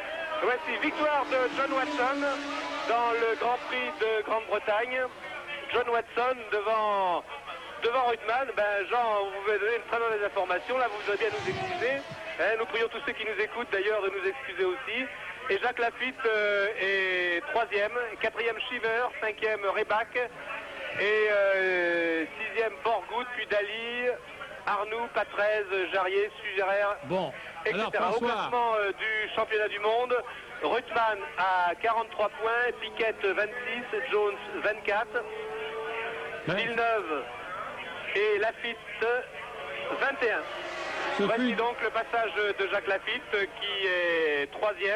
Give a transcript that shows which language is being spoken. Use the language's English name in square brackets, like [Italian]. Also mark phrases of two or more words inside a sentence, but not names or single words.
[French] Voici victoire de John Watson dans le Grand Prix de Grande-Bretagne. John Watson devant Reutemann. Ben, Jean, vous m'avez donné une très mauvaise information. Là, vous devez bien nous excuser. Nous prions tous ceux qui nous écoutent d'ailleurs de nous excuser aussi. Et Jacques Lafitte est 3e, 4e Shiver, 5e Rebach et 6e Borgoud, puis Dali, Arnoux, Patrese, Jarier, Sugerer, bon, etc. alors, Au classement du championnat du monde, Reutemann à 43 points, Piquet 26, Jones 24, Villeneuve et Lafitte 21. Voici donc le passage de Jacques Lafitte qui est 3e.